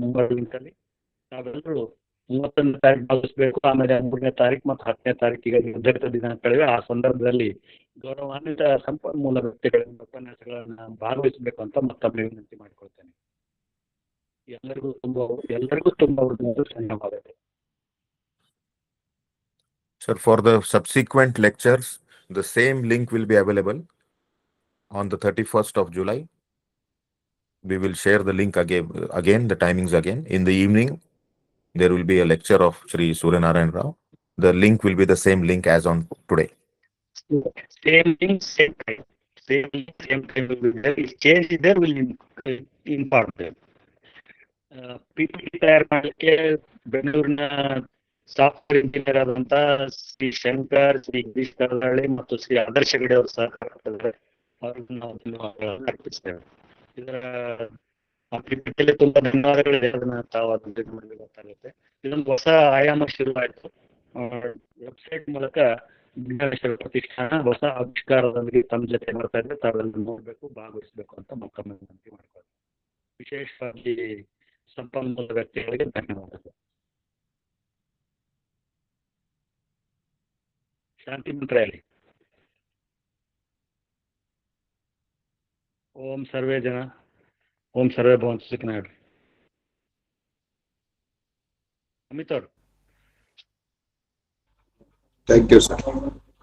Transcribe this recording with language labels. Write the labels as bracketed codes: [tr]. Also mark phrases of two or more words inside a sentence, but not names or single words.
[kn] ಮುಂಬರುವ ಲಿಂಕ್ ಅಲ್ಲಿ ನಾವೆಲ್ಲರೂ 31ನೇ ತಾರೀಕು ಭಾಗವಹಿಸಬೇಕು. ಆಮೇಲೆ 3ನೇ ತಾರೀಕು ಮತ್ತು 10ನೇ ತಾರೀಕಿಗೆ ನಿರ್ಧರಿತ ದಿನಾಂಕಗಳಿವೆ. ಆ ಸಂದರ್ಭದಲ್ಲಿ ಗೌರವಾನ್ವಿತ ಸಂಪನ್ಮೂಲ ವ್ಯಕ್ತಿಗಳಿಂದ ಉಪನ್ಯಾಸಗಳನ್ನ ಭಾಗವಹಿಸಬೇಕು ಅಂತ ಮತ್ತೊಮ್ಮೆ ವಿನಂತಿ ಮಾಡಿಕೊಳ್ತೇನೆ. ಎಲ್ಲರಿಗೂ ತುಂಬಾ ಧನ್ಯವಾದಗಳು. [en] Sir, for the subsequent lectures, the same link will be available on the 31st of July. We will share the link again, the timings again. In the evening, there will be a lecture of Sri Suryanarayan Rao. The link will be the same link as on today. Same link, same time. Same will be there. If change is there, we'll inform them. [kn] PPT ತಯಾರು ಮಾಡಲಿಕ್ಕೆ ಬೆಂಗಳೂರಿನ ಸಾಫ್ಟ್ವೇರ್ ಇಂಜಿನಿಯರ್ ಆದಂತ ಶ್ರೀ ಶಂಕರ್, ಶ್ರೀ ಗಿರೀಶ್ ಕರದಳ್ಳಿ ಮತ್ತು ಶ್ರೀ ಆದರ್ಶ ಗಡಿ ಅವರು ಸಹಕಾರ ಕೊಟ್ಟಿದ್ದಾರೆ. ಅವ್ರಿಗೆ ನಾವು ಧನ್ಯವಾದಗಳನ್ನು ಅರ್ಪಿಸ್ತೇವೆ. ಇದರ PPT ತುಂಬಾ ಧನ್ಯವಾದಗಳಿದೆ. ಅದನ್ನ ತಾವು ಅದನ್ನ ಮಾಡಿ ಗೊತ್ತಾಗುತ್ತೆ. ಇದೊಂದು ಹೊಸ ಆಯಾಮ ಶುರುವಾಯಿತು. ವೆಬ್ಸೈಟ್ ಮೂಲಕ ವಿಜ್ಞಾನೇಶ್ವರ ಪ್ರತಿಷ್ಠಾನ ಹೊಸ ಆವಿಷ್ಕಾರದೊಂದಿಗೆ ತಮ್ಮ ಜೊತೆ ಬರ್ತಾ ಇದ್ರೆ ತಾವೆಲ್ಲ ನೋಡ್ಬೇಕು, ಭಾಗವಹಿಸಬೇಕು ಅಂತ ಮತ್ತೊಮ್ಮೆ ವಿನಂತಿ ಮಾಡ್ಕೊಳ್ತೀನಿ. ವಿಶೇಷವಾಗಿ ಸಂಪನ್ಮೂಲ ವ್ಯಕ್ತಿಗಳಿಗೆ ಧನ್ಯವಾದಗಳು. ಶಾಂತಿ ಮಂತ್ರ ಹೇಳಿ. [sa] ಓಂ ಸರ್ವೇ ಜನ, ಓಂ ಸರ್ವೇ ಭವಂತು ಸುಖಿನಃ ಹೇಳ್ರಿ. [kn] ಅಮಿತ್ ಅವರು. [en] Thank you, sir.